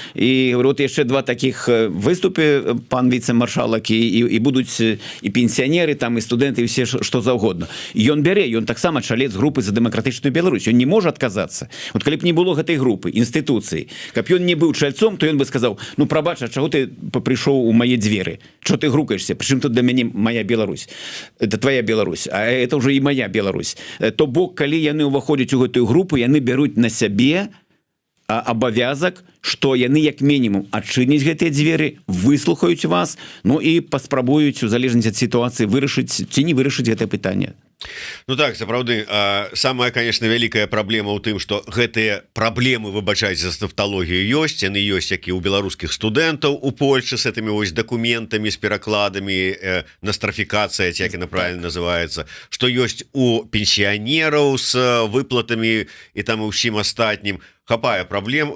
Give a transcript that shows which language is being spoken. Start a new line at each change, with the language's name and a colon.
Belarusian: І вот яшчэ два такіх выступе, пан віцэ-маршалак, і будуць і пенсіянеры, там, і студэнты, і все, што заўгодна. І ён бярэ, ён таксама чалец групы за дэмакратычную Беларусь. Ён не можа адказацца. Вот калі б не было гэтай групы, інстытуцыі, каб ён не быў чальцом, то ён бы сказаў, ну, прабач, а чаго ты прыйшоў у мае дзверы? Чого ты грукаешься?
Russian: Причем тут
Belarusian: для мяне
Russian: моя Беларусь? Это твоя Беларусь, а это уже и моя Беларусь.
Belarusian: То бок, калі яны ўваходзяць у гэтую групу, яны бяруць на сябе абавязак, што яны як мінімум адчыняць гэтыя дзверы, выслухаюць вас, ну і паспрабуюць у залежнасці ад сітуацыі вырашыць ці не вырашыць гэтае пытанне. Ну так, сапраўды, самая, конечно, вялікая праблема ў тым, што гэтыя праблемы, выбачайце за тавталогію, ёсць, яны ёсць, як і ў беларускіх студэнтаў у Польшы з гэтымі вось дакументамі, з перакладамі, настрафікацыя, ці як яна правильно называецца, што ёсць у пенсіянераў з выплатамі і там і ўсім астатнім. Хапае праблем.